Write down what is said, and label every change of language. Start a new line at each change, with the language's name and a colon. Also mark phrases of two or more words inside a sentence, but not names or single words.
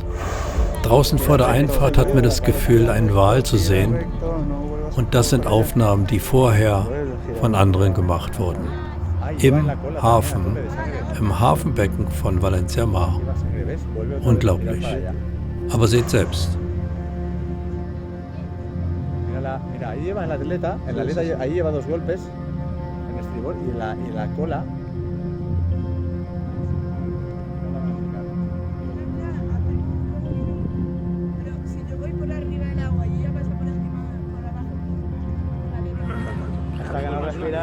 German: Draußen vor der Einfahrt hat man das Gefühl, einen Wal zu sehen. Und das sind Aufnahmen, die vorher von anderen gemacht wurden. Im Hafen, im Hafenbecken von Valencia Mar. Unglaublich. Aber seht selbst.
Spanish: Mira, ahí lleva en la aleta, ahí lleva 2 golpes en el estribor y la cola. Hasta que no respira.